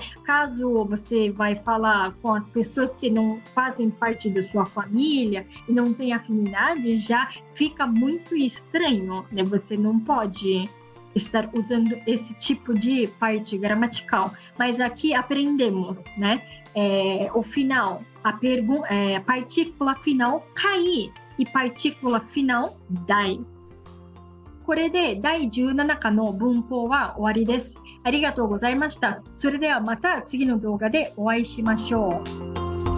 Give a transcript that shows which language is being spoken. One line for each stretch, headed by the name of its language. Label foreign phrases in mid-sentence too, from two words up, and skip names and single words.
Portuguese: Caso você vai falar com as pessoas que não fazem parte da sua família e não tem afinidade, já fica muito estranho, né? Você não pode estar usando esse tipo de parte gramatical. Mas aqui aprendemos, né? O final, a partícula final, kai, e partícula final, dai.
Japanese: これで第17課の文法は終わりです。ありがとうございました。それではまた次の動画でお会いしましょう。